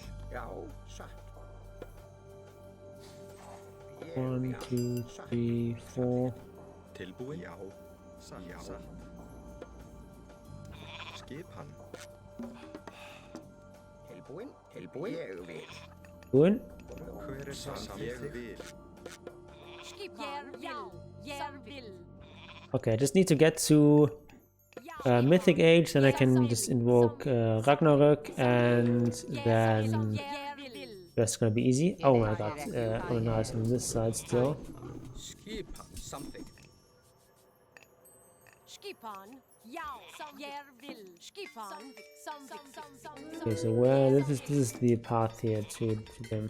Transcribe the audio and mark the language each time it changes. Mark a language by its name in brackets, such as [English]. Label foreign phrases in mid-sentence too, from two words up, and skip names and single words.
[English] 1, 2, 3, 4. [Icelandic] Tilbúin? Já. Skipan. Tilbúin? Ég vil. Tilbúin? Hver það? Ég vil. [English] Okay, I just need to get to Mythic Age, then I can just invoke Ragnarok, and then that's gonna be easy. Oh my god, oh no, it's on this side still. Okay, so where this is the path here to them.